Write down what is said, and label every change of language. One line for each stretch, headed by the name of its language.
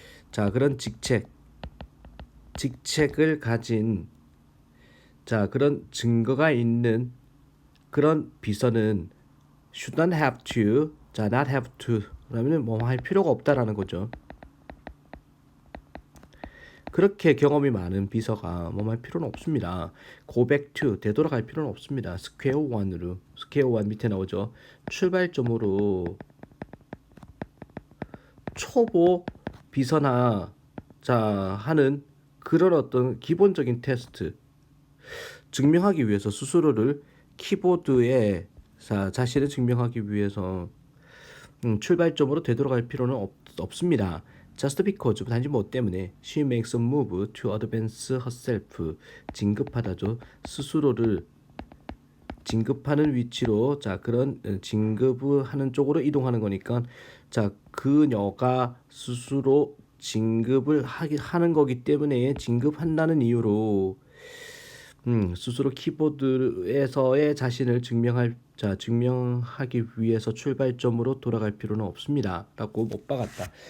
Korean: 자, 그런 직책을 가진 자, 그런 증거가 있는 그런 비서는
English: shouldn't have to,
Korean: 자,
English: not have to
Korean: 그러면 뭐 할 필요가 없다라는 거죠. 그렇게 경험이 많은 비서가 뭐 할 필요는 없습니다.
English: go back to,
Korean: 되돌아갈 필요는 없습니다. square one으로, square one 밑에 나오죠. 출발점으로 초보 비서나 자 하는 그런 어떤 기본적인 테스트 증명하기 위해서 스스로를 키보드에 자신을 증명하기 위해서 출발점으로 되돌아갈 필요는 없습니다.
English: Just because
Korean: 단지 뭐 때문에
English: she makes a move to advance herself
Korean: 진급하다죠. 스스로를 진급하는 위치로 자 그런 진급을 하는 쪽으로 이동하는 거니까 자 그녀가 스스로 진급을 하는 거기 때문에 진급한다는 이유로 스스로 키보드에서의 자신을 증명하기 위해서 출발점으로 돌아갈 필요는 없습니다.라고 못 박았다.